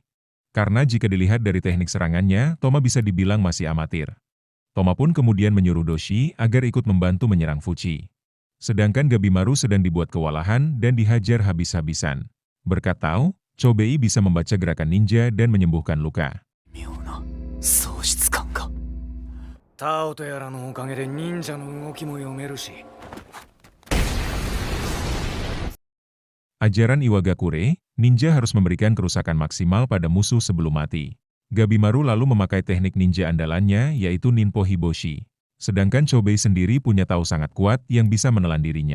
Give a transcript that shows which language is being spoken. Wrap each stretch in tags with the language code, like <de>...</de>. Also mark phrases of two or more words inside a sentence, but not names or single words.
<id>Karena jika dilihat dari teknik serangannya, Toma bisa dibilang masih amatir. Toma pun kemudian menyuruh Doshi agar ikut membantu menyerang Fuchi. Sedangkan Gabimaru sedang dibuat kewalahan dan dihajar habis-habisan. Berkat tahu, Chobei bisa membaca gerakan ninja dan menyembuhkan luka.</id> <ja>喪失感か。タオとやらのおかげで忍者の動きも読めるし。</ja> <id>Ajaran Iwagakure, ninja harus memberikan kerusakan maksimal pada musuh sebelum mati. Gabimaru lalu memakai teknik ninja andalannya yaitu Ninpo Hiboshi. Sedangkan Chobei sendiri punya tahu sangat kuat yang bisa menelan dirinya.</id>